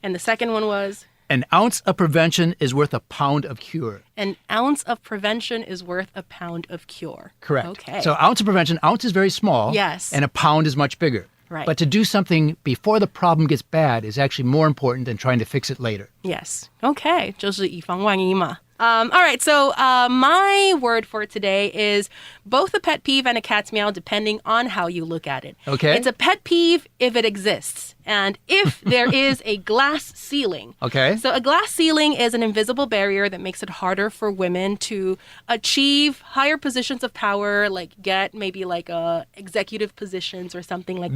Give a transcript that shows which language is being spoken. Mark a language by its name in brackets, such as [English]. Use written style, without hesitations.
[English] And the second one was? An ounce of prevention is worth a pound of cure. An ounce of prevention is worth a pound of cure. Correct. Okay. So ounce of prevention, ounce is very small. Yes. And a pound is much bigger. Right. But to do something before the problem gets bad is actually more important than trying to fix it later. Yes. Okay. [Chinese] 就是以防万一嘛。 [English] All right, so my word for today is both a pet peeve and a cat's meow, depending on how you look at it. Okay. It's a pet peeve if it exists. And if there is a glass ceiling. Okay. So a glass ceiling is an invisible barrier that makes it harder for women to achieve higher positions of power, like get maybe like executive positions or something like that.